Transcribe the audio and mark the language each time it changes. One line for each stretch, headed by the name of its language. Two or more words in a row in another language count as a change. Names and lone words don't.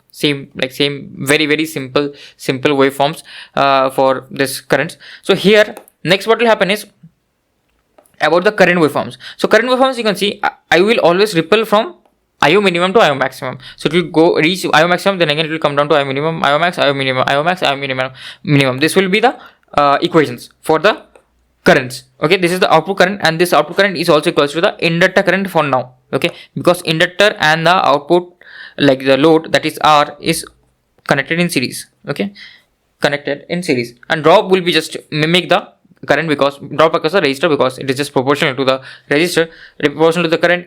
English: Same very simple waveforms for this currents. So here next what will happen is about the current waveforms. So current waveforms, you can see I will always ripple from IO minimum to IO maximum. So it will go reach IO maximum, then again it will come down to IO minimum, IO max, IO minimum, IO max, IO minimum. This will be the equations for the currents. Okay, this is the output current, and this output current is also equals to the inductor current for now. Okay, because inductor and the output, like the load, that is R, is connected in series. Okay, connected in series, and drop will be just mimic the current, because drop across the resistor, because it is just proportional to the resistor, proportional to the current.